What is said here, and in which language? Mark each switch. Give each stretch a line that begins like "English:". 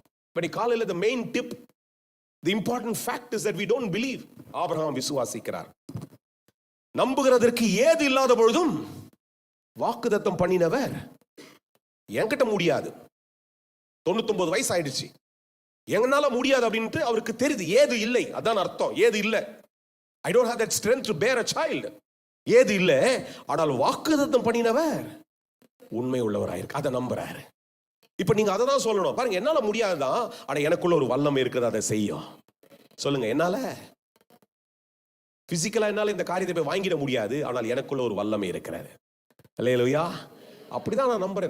Tamil: இப்ப காலையில
English: the main tip, the important fact is that we don't believe.
Tamil: Abraham விசுவாசிக்கிறார். நம்புகிறதற்கு ஏது இல்லாத பொழுதும் வாக்குத்தத்தம் பண்ணினவர், என்கிட்ட முடியாது, 99 வயசு ஆயிடுச்சு, எங்கனால முடியாது அப்படின்ட்டு அவருக்கு தெரியுது. ஏது இல்லை, அதான் அர்த்தம். ஏது இல்லை.
English: I don't have that strength to bear a child.
Tamil: ஏது இல்லை. ஆனால் வாக்குத்தத்தம் பண்ணினவர் உண்மை உள்ளவராயிருக்கு, அதை நம்புறாரு. இப்ப நீங்க அதை தான் சொல்லணும். பாருங்க, என்னால முடியாதுதான், ஆனா எனக்குள்ள ஒரு வல்லமை இருக்குது, அதை செய்யும். சொல்லுங்க, என்னால பிசிக்கலா என்னால இந்த காரியத்தை போய் வாங்கிட முடியாது, ஆனால் எனக்குள்ள ஒரு வல்லமை இருக்கிறது. அல்லேலூயா. அப்படிதான் நான் நம்புறேன்.